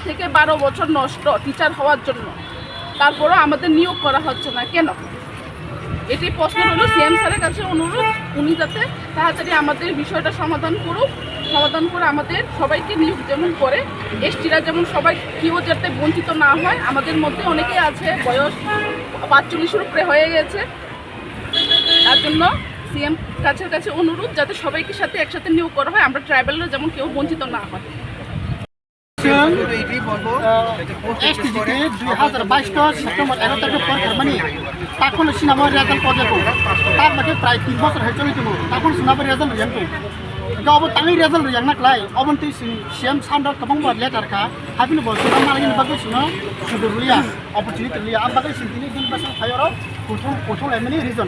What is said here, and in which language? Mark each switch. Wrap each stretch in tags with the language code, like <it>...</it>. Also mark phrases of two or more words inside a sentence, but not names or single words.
<bn>থেকে 12 বছর নষ্ট টিচার হওয়ার জন্য তারপরও আমাদের নিয়োগ করা হচ্ছে না কেন এটি প্রশ্ন হলো সিএম স্যারের কাছে অনুরোধ উনি যাতে তাড়াতাড়ি আমাদের বিষয়টা সমাধান করে আমাদের সবাইকে নিয়োগ যেমন করে এসটিরা যেমন সবাই কেউ যাতে বঞ্চিত না হয় আমাদের মধ্যে অনেকে আছে বয়স 45-এর উপরে হয়ে গেছে তার জন্য সিএম কাছে অনুরোধ যাতে সবাইকে সাথে একসাথে নিয়োগ করা হয় আমরা ট্রাইবেলরা যেমন কেউ বঞ্চিত না হয়</bn> <trp>STGT 2022 सेप्टेम्बर 11 तारिख परीक्षामानि तखन सिनामा रेजाल्ट पजाको तार माथे प्राय 3 बছर हैचलितमो तखन सिनामा रेजाल्ट रियांको गाव तांगै रेजाल्ट रियांनाक्लाय अबन्ति सीएम सान्डर कबंग लेटारखा हाबिन बसुरा मालायनि बागै सुनो सुदुलिया अपॉर्चुनिटी लिया अब बागै सिन्तिनि दिन बसन फायर पोथों लाइमनि रिजन</trp>